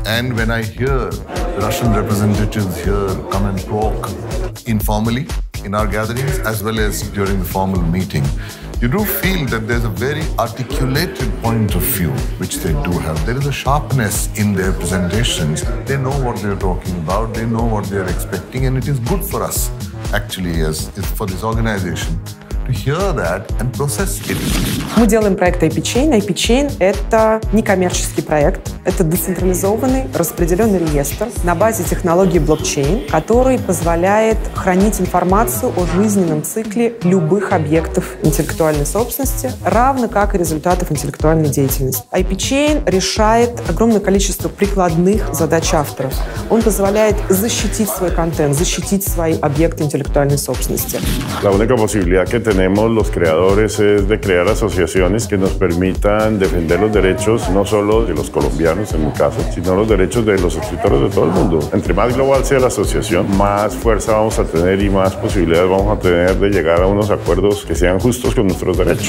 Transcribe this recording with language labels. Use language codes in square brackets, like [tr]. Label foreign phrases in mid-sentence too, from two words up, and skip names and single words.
[en] And when I hear the Russian representatives here come and talk informally in our gatherings as well as during the formal meeting, you do feel that there's a very articulated point of view which they do have. There is a sharpness in their presentations. They know what they're talking about, they know what they're expecting, and it is good for us, actually, as for this organization, to hear that and process it. [ru] Мы делаем проект IP-Chain. IP-Chain — это некоммерческий проект. Это децентрализованный распределенный реестр на базе технологии блокчейн, который позволяет хранить информацию о жизненном цикле любых объектов интеллектуальной собственности, равно как и результатов интеллектуальной деятельности. IP-Chain решает огромное количество прикладных задач авторов. Он позволяет защитить свой контент, защитить свои объекты интеллектуальной собственности. [es] La única posibilidad que tenemos los creadores es de crear asociaciones que nos permitan defender los derechos no solo de los colombianos en mi caso, sino los derechos de los escritores de todo el mundo. Entre más global sea la asociación, más fuerza vamos a tener y más posibilidades vamos a tener de llegar a unos acuerdos que sean justos con nuestros derechos.